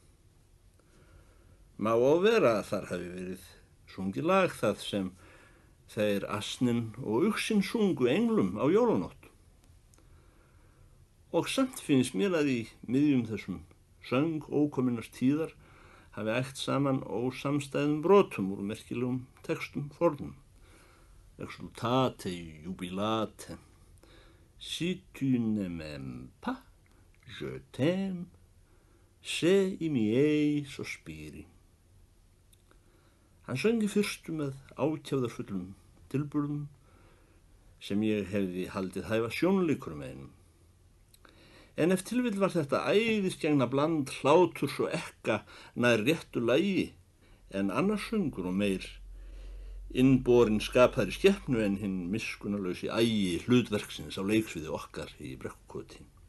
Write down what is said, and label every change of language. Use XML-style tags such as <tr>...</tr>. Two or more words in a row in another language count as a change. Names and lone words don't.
<is>Má á vera að þar hafi verið sungið lag það sem þeir asnin og uxin sungu englum á jólanótt. Og samt finnst mér að í miðjum þessum söng ókominnar tíðar hafi ægt saman ósamstæðum brotum úr merkilegum textum fornum.</is> <la>Exultate, jubilate,</la> <fr>si tu ne m'aimes pas, je t'aime, c'est</fr> <it>i miei sospiri.</it> <is>Hann söng í fyrstu með ákjáðarfullum tilburðum sem ég hefði haldið hæfa sjónleikurum einum. En ef tilvill var þetta æðisgengna bland hláturs og ekka nær réttu lagi en annars söngur og meir innborin skapaðri skepnu en hinn miskunnarlausi ægi hlutverksins á leiksviði okkar í Brekkukoti.</is>